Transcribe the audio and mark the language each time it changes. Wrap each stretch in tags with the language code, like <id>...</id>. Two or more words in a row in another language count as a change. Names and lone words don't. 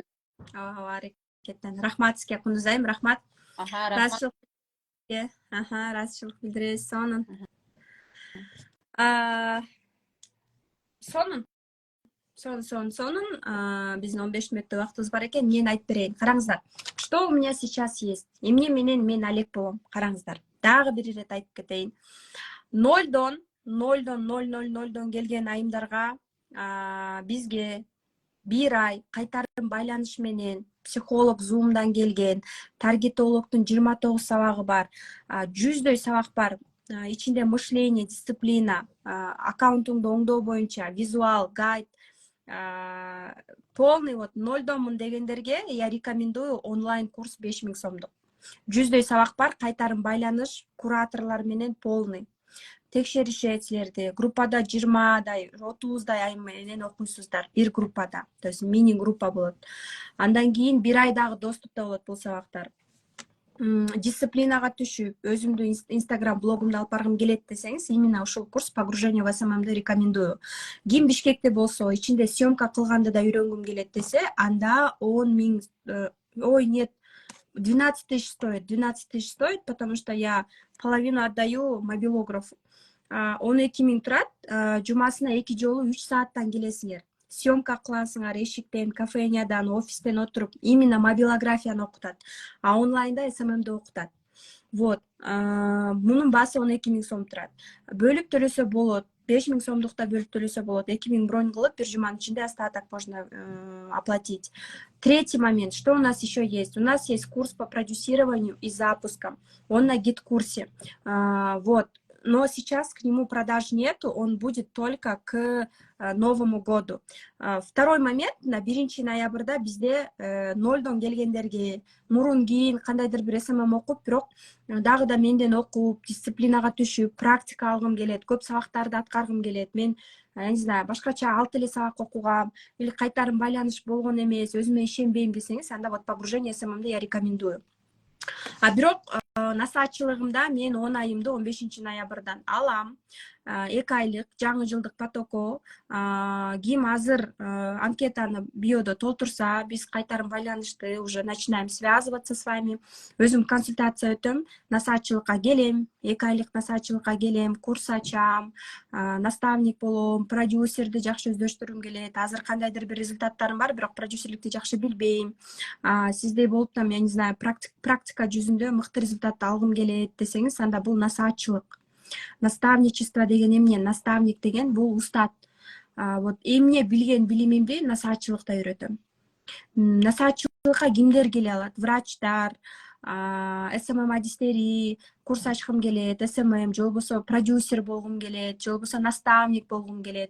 <ky>Аракеттен. Рахмат сизге Кундузайым, рахмат. Рахмат. Ыраазычылык билдиресиз. Сонун биздин 15 мүнөттөй убактыбыз бар экен. Мен айтып берейин. Караңыздар.</ky> <ru>Что у меня сейчас есть?</ru> <ky>Эмне менен мен алек болом? Караңыздар. Дагы бир ирет айтып кетейин. 0дон келген айымдарга бизге 1 ай кайтарым байланыш менен психолог Zoom'дан келген, таргетологдун 29 сабагы бар, 100дөй сабак бар. Ичинде мышление, дисциплина, аккаунтуңду оңдоо боюнча визуал, гайд, полный 0донмун дегендерге</ky> <ru>я рекомендую</ru> <ky>онлайн курс 5000 сомдук. 100дөй сабак бар, кайтарым байланыш, кураторлор менен полный. Текшеришет силерди. Группада 20дай, 30дай айым менен окуйсуздар бир группада.</ky> <ru>То есть</ru> <ky>мини группа болот. Андан кийин 1 айдагы доступта болот бул сабактар. Дисциплинага түшүп, өзүмдү Instagram блогумду алып баргым келет десеңиз, именно ушул курс</ky> <ru>погружение в</ru> <ky>СММду рекомендую. Ким Бишкекте болсо, ичинде съемка кылганды да үйрөнгүм келет десе, анда 10 000,</ky> <ru>нет, 12 тысяч стоит. 12 тысяч стоит, потому что я половину отдаю мобилографу.</ru> <ky>12 000 турат, жумасына 2 жолу 3 сааттан келесиңер. Съемка кыласыңар эшиктен, кафенядан, офистен отуруп, именно мобилографияны окутат. А онлайнда СММди окутат. Вот. Мунун баасы 12 000 сом турат. Бөлүп төлөсө болот. 5 000 сомдукта бөлүп төлөсө болот. 2 000 бронь кылып, бир жуманын ичинде</ky> <ru>остаток можно оплатить. Третий момент. Что у нас еще есть? У нас есть курс по продюсированию и запускам. Он на гид-курсе. Вот. Но сейчас к нему продаж нету, он будет только к Новому году.</ru> <ky>Второй момент, на 1 ноябрда бизде 0дон келгендерге мурун кийин кандайдыр бир СММ окуп, бирок дагы да менден окуп, дисциплинага түшүп, практика алгым келет, көп сабактарды аткаргым келет.</ky> <ru>Мен не знаю,</ru> <ky>башкача 6 эле сабак окугам, или кайтарым байланыш болгон эмес, өзүмө ишенбейм десеңиз, анда</ky> <ru>вот погружение</ru> <ky>СММди</ky> <ru>я рекомендую.</ru> <ky>Бирок насаатчылыгымда мен 10 айымды 15 ноябрдан алам. 2 айлык жаңы жылдык потоко. Ким азыр анкетаны биодо толтурса, биз кайтарым байланышты</ky> <ru>уже начинаем связываться с вами.</ru> <ky>Өзүм консультация өтөм, насаатчылыкка келем, 2 айлык насаатчылыкка келем, курс ачам, наставник болом, продюсерди жакшы өздөштүргүм келет. Азыр кандайдыр бир результаттарым бар, бирок продюсерликти жакшы билбейм. Сиздей болуп там,</ky> <ru>я не знаю,</ru> <ky>практика жүзүндө мыкты результатты алгым келет десеңиз, анда бул насаатчылык. Наставничество деген эмне? Наставник деген бул устат. Вот эмне билген билимимди насаатчылыкта үйрөтөм. Насаатчылыкка кимдер келе алат? Врачтар, СММ адистери, курс ачкым келет, СММ, же болбосо продюсер болгум келет, же болбосо наставник болгум келет.</ky>